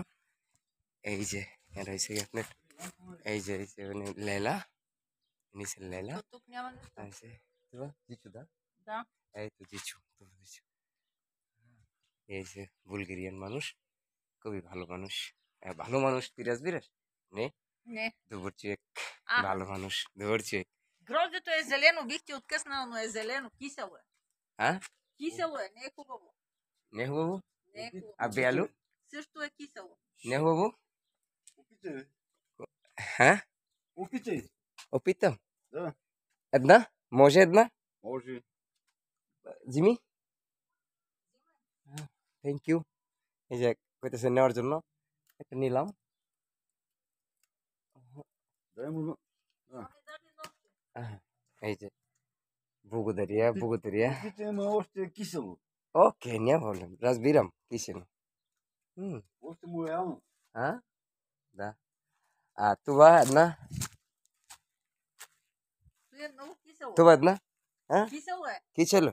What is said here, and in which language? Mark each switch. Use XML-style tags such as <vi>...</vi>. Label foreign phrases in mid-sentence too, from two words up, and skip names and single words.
<bn>এই যে এটা হচ্ছে গিয়ে আপনার, এই যে মানে লেলা, নিচে লেলা আছে। তো জিচু দা, এই তো জিচু, তো জিচু। এই যে বুলগেরিয়ান মানুষ, খুবই ভালো মানুষ, ভালো মানুষ। বিরাজ বিরাজ নে</bn> <bg>Не. Дворчик, Ага.</bg> <bn>ভালো মানুষ Дворчик.</bn> <bg>Гроздето е зелено, бихте откъснало, но е зелено, кисело е. А? Кисело е, не е хубаво. Не е хубаво? Не е хубаво. А бяло? Също е кисело. Не е хубаво? Опитай. А? Опитай. Опитам. Да, Една? Може една? може.</bg> <bn>জিমি,</bn> <en>thank you.</en> <bn>এই যে কইতেছে নেওয়ার জন্য, একটা নিলাম।</bn> <bg>Дай му.</bg> <bn>আহ, এই যে বুগুদারিয়া, বুগুদারিয়া।</bn> <bg>Опитай, ама още е кисело. Окей, няма проблем. Разбирам. Кисело. Още му е рано. Да. Това е една. То е много кисело. Това е една. Кисело е. Кисело.</bg>